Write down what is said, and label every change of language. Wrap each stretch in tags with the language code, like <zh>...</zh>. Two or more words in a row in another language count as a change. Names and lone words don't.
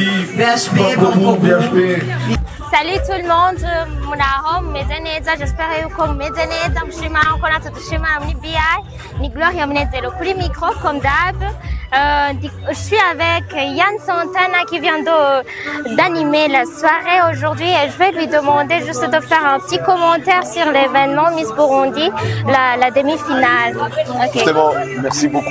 <fr>BHP, bon BHP. Salut tout le monde,</fr> <rw>muraho mumeze neza,</rw> <fr>j'espère</fr> <rw>yuko mumeze neza, mushima ko natwe dushima muri BI, ni Gloria Munezero kuri micro</rw> <fr>comme d'hab. Je suis avec Yann Santana qui vient d'animer la soirée aujourd'hui et je vais lui demander juste de faire un petit commentaire sur l'événement Miss Burundi, la demi-finale. Okay. Justement, merci beaucoup.</fr>